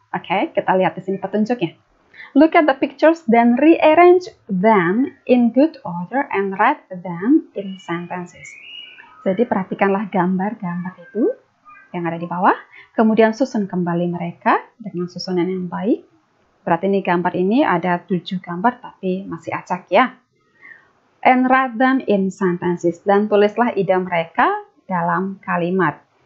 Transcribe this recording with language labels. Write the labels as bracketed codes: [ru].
[id] Oke, kita lihat di sini petunjuknya. [en] Look at the pictures, then rearrange them in good order and write them in sentences. [id] Jadi perhatikanlah gambar-gambar itu yang ada di bawah, kemudian susun kembali mereka dengan susunan yang baik. Berarti ini gambar ini ada 7 gambar tapi masih acak ya. [en] And write them in sentences. [id] Dan tulislah ide mereka dalam kalimat.